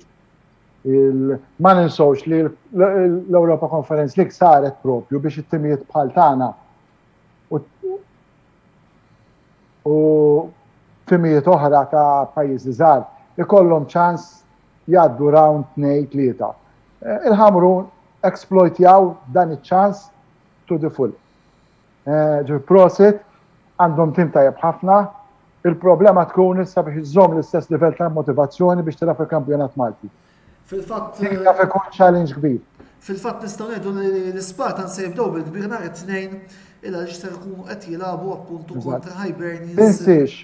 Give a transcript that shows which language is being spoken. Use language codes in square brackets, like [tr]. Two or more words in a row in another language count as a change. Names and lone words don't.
[mt] Ma ninsowx li l-Europa Conference League saret propju biex it-timijiet bħal tagħna u timijiet oħra ta' pajjiżi żgħar ikollhom ċans jgħaddu round 2-3. Il-Ħamrun exploitjaw dan iċ-ċans [en] to the full. [mt] Prosit għandhom tim tajjeb ħafna. Il-problema tkun issa biex iżżomm l-istess livell ta' motivazzjoni biex tilab il-kampjonat Malti. Fil-fatt Jaf ikun challenge kbir. Fil-fatt nistgħu ngħidu li l-Spartans se jibdew bil-kbir nhar it-tnejn illa li ser ikunu qed jilagħbu appuntu kontra Hibernians.